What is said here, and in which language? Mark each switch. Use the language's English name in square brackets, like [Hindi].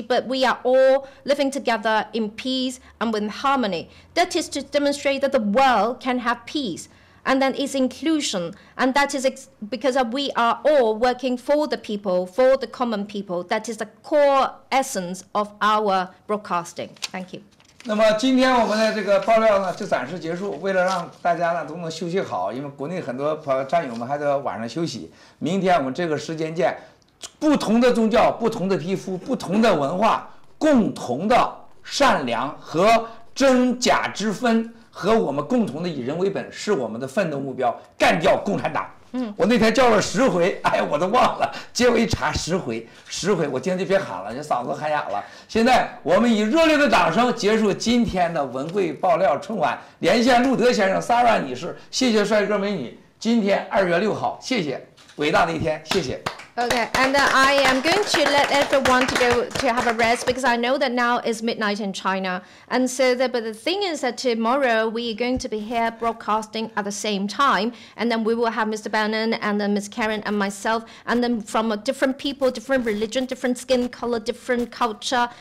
[English] But we are all living together in peace and with harmony. That is to demonstrate that the world can have peace. And then it's inclusion, and that is because we are all working for the people, for the common people. That is the core essence of our broadcasting. Thank you. [Chinese] 那么今天我们的这个爆料呢，就暂时结束。为了让大家呢都能休息好，因为国内很多战友们还得晚上休息。明天我们这个时间见。不同的宗教、不同的皮肤、不同的文化，共同的善良和真假之分。和我们共同的以人为本是我们的奋斗目标，干掉共产党。我那天叫了10回，哎呀，我都忘了，结果一查10回，我今天就别喊了，这嗓子喊哑了。现在我们以热烈的掌声结束今天的文贵爆料春晚，连线路德先生、Sarah 女士，谢谢帅哥美女。今天2月6号，谢谢，伟大的一天，谢谢。 [English] Okay, and I am going to let everyone to go to have a rest because I know that now is midnight in China. And so, but the thing is that tomorrow we are going to be here broadcasting at the same time. And then we will have Mr. Bannon and then Miss Karen and myself. And then from different people, different religion, different skin color, different culture.